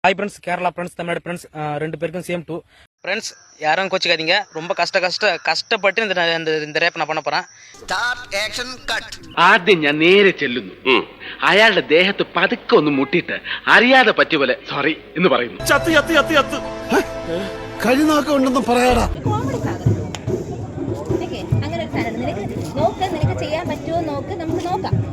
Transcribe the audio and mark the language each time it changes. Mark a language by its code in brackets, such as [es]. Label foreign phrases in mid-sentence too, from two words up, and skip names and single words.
[en] hi friends, [ta] கேரளா ஃப்ரெண்ட்ஸ், தமிழ்நாடு ஃப்ரெண்ட்ஸ், ரெண்டு பேருக்கும் [en] same to friends. [ta] யாரும் கோச்சிக்காதீங்க. ரொம்ப கஷ்டப்பட்டு இந்த ரேப் நான் பண்ண പോறேൻ. [ml] ആദ്യം ഞാൻ നേരെ ചെല്ലുന്നു. അയാളുടെ ദേഹത്ത് പതുക്കെ ഒന്ന് മുട്ടിയിട്ട് അറിയാതെ പറ്റിയ പോലെ സോറി എന്ന് പറയുന്നു. കഴിനാക്കം ഉണ്ടെന്ന് പറയാടാ. അങ്ങനെ ഒരു സാധനം നിനക്ക് ചെയ്യാൻ പറ്റുമോ നോക്ക്, നമുക്ക് നോക്കാം.